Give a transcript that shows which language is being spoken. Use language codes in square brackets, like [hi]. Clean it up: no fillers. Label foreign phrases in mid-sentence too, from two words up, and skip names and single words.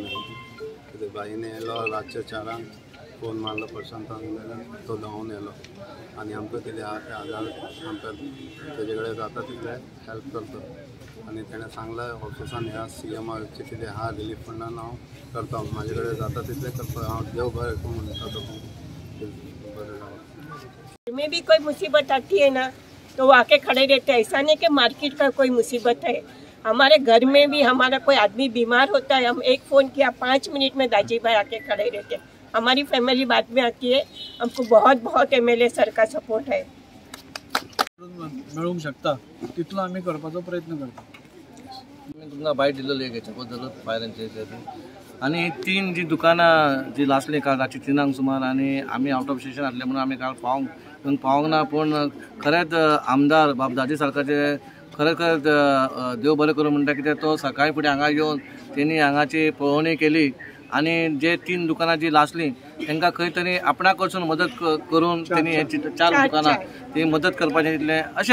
[kok] कित्याक बाईने येयलो रातचे 4 फोन मारलो प्रशांतान जाल्यार तो धांवन येयलो आनी आमकां कितें आहा ते आमकां तेजे कडेन जाता तितले हेल्प करता. आनी तेणें सांगलां ऑफिसान ह्या CMचे कितें आहा रिलीफ फंडान हांव करता, म्हाजे कडेन जाता तितले करता. हांव देव बरें करूं म्हणटा तो बरें जावं. [hi] में भी कोई मुसीबत आती है ना तो वो आके खड़े रहते हैं। ऐसा नहीं कि मार्केट का कोई मुसीबत है, हमारे घर में भी हमारा कोई आदमी बीमार होता है, हम एक फ़ोन किया 5 मिनट में दाजी भाई आके खड़े रहते हैं. हमारी फैमिली बाद में आती है. हमको बहुत बहुत [en] MLA sir [hi] का सपोर्ट है. [kok] मिळूंक शकता तितलो आम्ही करपाचो प्रयत्न करता. तुमकां बायट दिल्लो एक हेच्या बद्दल [en] fire and safety [kok] आणि 3 जी दुकानां जी लासली काल रातची 3 सुमार आणि आम्ही [en] out of station [kok] आसले म्हणून आम्ही काल पावंक ना. पूण खरेंच आमदार बाबदाजी सरकारचे खरेंच देव बरें करूं म्हणटा, कित्याक तो सकाळी फुडें हांगा येवन तेणी हांगाची पळोवणी केली आणि जे 3 दुकानां जी लासली तांकां खंय तरी आपणा कडसून मदत करून तेणी हे 4 दुकानां ती मदत करपाचें दितलें अशें.